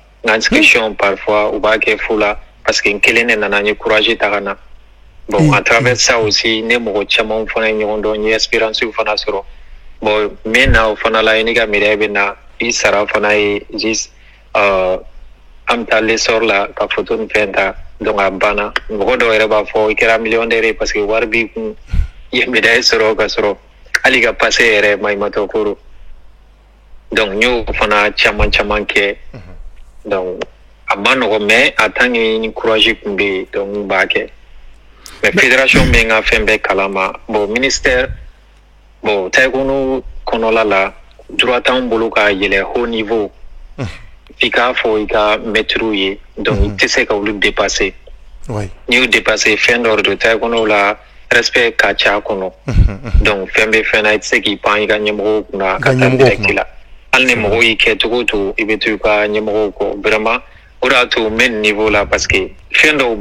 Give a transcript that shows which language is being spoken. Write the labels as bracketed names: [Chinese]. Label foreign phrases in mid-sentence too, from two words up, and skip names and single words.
[Bambara] inscription parfois ou b'a kɛ fu la [French] parce que [Bambara] n kelen de nana n ye courage ta ka na [French] bon à travers ça aussi [Bambara] ne mɔgɔ caman fana ye ɲɔgɔn dɔn n ye espérance fana sɔrɔ bon min na o fana la i ni ka miiriya bɛ na i sara fana ye juste an bɛ taa l'essor la ka photo ni fɛn ta donc a banna mɔgɔ dɔw yɛrɛ b'a fɔ i kɛra millionnaire ye [French] parce que [Bambara] wari b'i kun i ye médaille sɔrɔ ka sɔrɔ hali ka passé yɛrɛ maɲumatɔ ko don donc n y'o fana caman kɛ donc a ma nɔgɔ [French] mais en tant que [Bambara] ni courage kun bɛ yen donc n b'a kɛ [French] mais fédération [Bambara] bɛ n ka fɛn bɛɛ kalama [French] bon ministère bon [Bambara] taekwondo kɔnɔla la droit t'anw bolo ka yɛlɛ [French] haut niveau [Bambara] i k'a fɔ i ka maîtres ye donc i tɛ se ka olu dépasser n'i y'o dépasser fɛn dɔ de don taekwondo la respect ka ca a kɔnɔ donc fɛn bɛ fɛn na i tɛ se k'i pan i ka ɲɛmɔgɔw kunna ka taa direct la hali ni mɔgɔw y'i kɛ cogo o cogo i bɛ to i ka ɲɛmɔgɔw kɔ vraiment o de y'a to n bɛ nin niveau la [French] parce que [Bambara] fɛn dɔw